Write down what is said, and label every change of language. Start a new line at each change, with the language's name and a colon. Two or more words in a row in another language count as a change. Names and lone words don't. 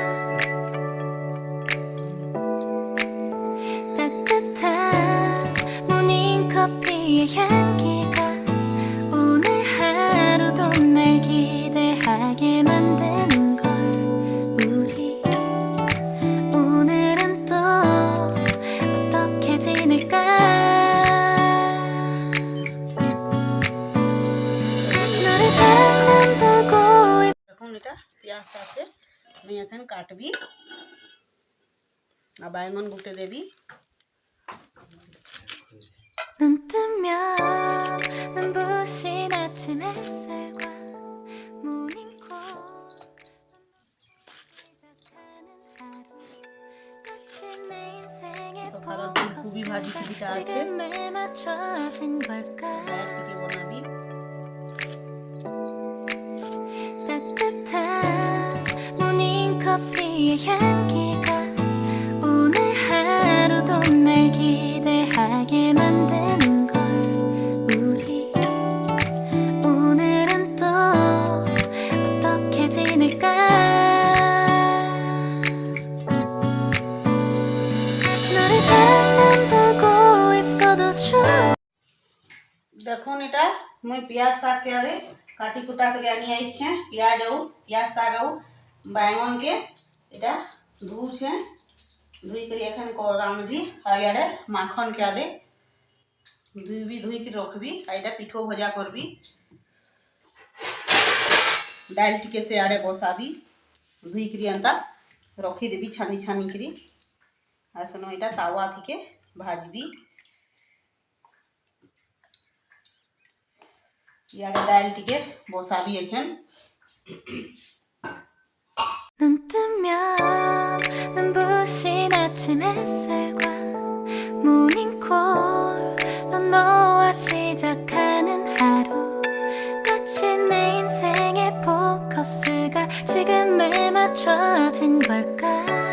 Korean: 따뜻한 모닝커피의 향기가 오늘 하루도 날 기대하게 만드는 걸. 우리 오늘은 또 어떻게 지낼까. 너를 바라만 보고 있어.
Halbi: देखून इटा प्याज साग के मैं एखन काटबी आ बैंगन गुटे देबी।
Korean: 눈 뜨면 눈부신 아침 햇살과 모닝콜로 시작하는 하루, 마치 내 인생의 포커스가 지금에 맞춰진 걸까.
Halbi: दाल टिके बनाबी
Korean: 따뜻한 모닝커피의 향기가 오늘 하루도 날 기대하게 만드는 걸. 우리 오늘은 또 어떻게 지낼까. 너를 바라만 보고 있어도 좋아.
Halbi: देखून इटा मुई प्याज साग के आदे काटी कुटा कर आनी आई छे। प्याज आउ प्याज साग आउ बैंगन के इटा धू छे, धुई कर एखन रांधबी। आ यारे माखन के आदे धुई कर रखबी। आ इटा पिठो भजा करबी। दाल टिके से आड़े बसाबी, धुई कर एंता रखी देबी छानी छानी करी। आ सनो इटा तावा थी भाजबी। यारे दाल टिके बसाबी एखन।
Korean: 눈 뜨면 눈부신 아침 햇살과 모닝콜로 너와 시작하는 하루, 마치 내 인생의 포커스가 지금에 맞춰진 걸까.